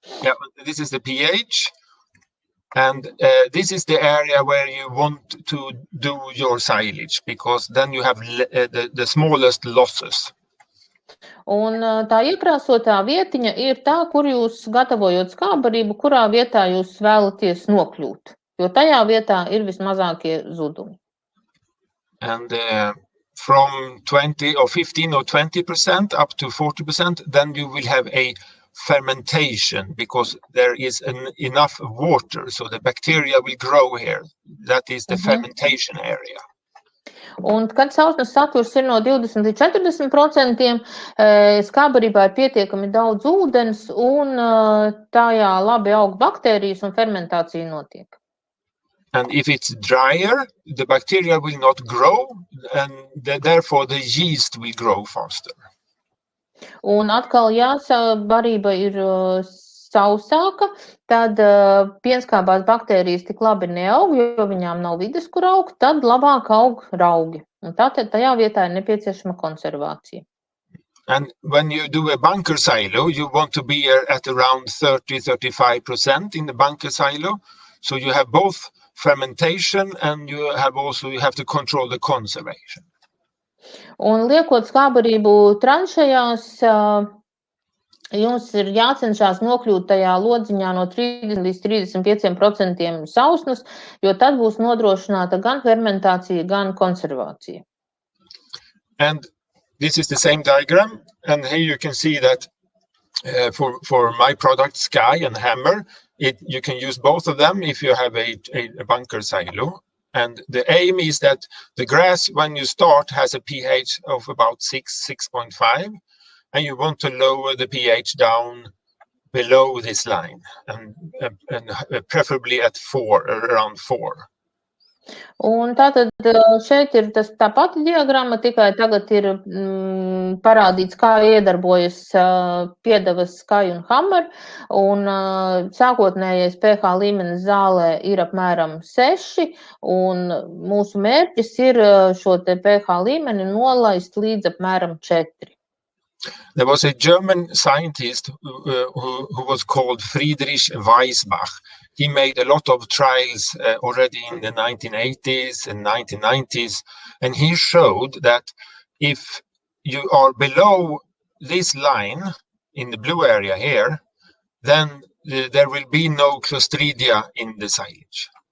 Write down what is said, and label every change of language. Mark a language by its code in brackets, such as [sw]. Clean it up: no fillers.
[en] Yeah, this is the pH, and this is the area where you want to do your silage, because then you have the smallest losses. [lv] Un tā iekrāsotā vietiņa ir tā, kur jūs gatavojot skābarību, kurā vietā jūs vēlaties nokļūt, jo tajā vietā ir vismazākie zudumi. [en] And from 20 or 15 or 20% up to 40%, then you will have a fermentation because there is enough water, so the bacteria will grow here. That is the fermentation area. [lv] Un, kad sausnes saturs ir no 20 līdz 40%, skābarībā ir pietiekami daudz ūdens un tajā labi aug baktērijas un fermentācija notiek. [en] And if it's drier, the bacteria will not grow, and therefore the yeast will grow faster. [lv] Un atkal, ja barība ir sausāka, tad pienskābās baktērijas tik labi neaug, jo viņām nav vides, kur augt, tad labāk aug raugi. Un tātad tajā vietā ir nepieciešama konservācija. [en] And when you do a bunker silo, you want to be at around 30-35% in the bunker silo. So you have both fermentation and you have to control the conservation. [lv] Un liekot skābarību tranšajās, jums ir jācenšas nokļūt tajā lodziņā no 30 līdz 35% sausnas, jo tad būs nodrošināta gan fermentācija, gan konservācija. [en] And this is the same diagram, and here you can see that for my product Sky and Hammer, you can use both of them if you have a bunker silo. And the aim is that the grass, when you start, has a pH of about 6.5, and you want to lower the pH down below this line, and preferably at 4, around 4. [lv] Un tātad šeit ir tā pati diagramma, tikai tagad ir parādīts, kā iedarbojas piedevas Sky un Hammer, un sākotnējais pH līmenis zālē ir apmēram 6, un mūsu mērķis ir šo te pH līmeni nolaist līdz apmēram 4. [en] There was a German scientist who was called Friedrich Weisbach. He made a lot of trials already in the 1980s and 1990s, and he showed that if you are below this line in the blue area here, then there will be no Clostridia in the silage.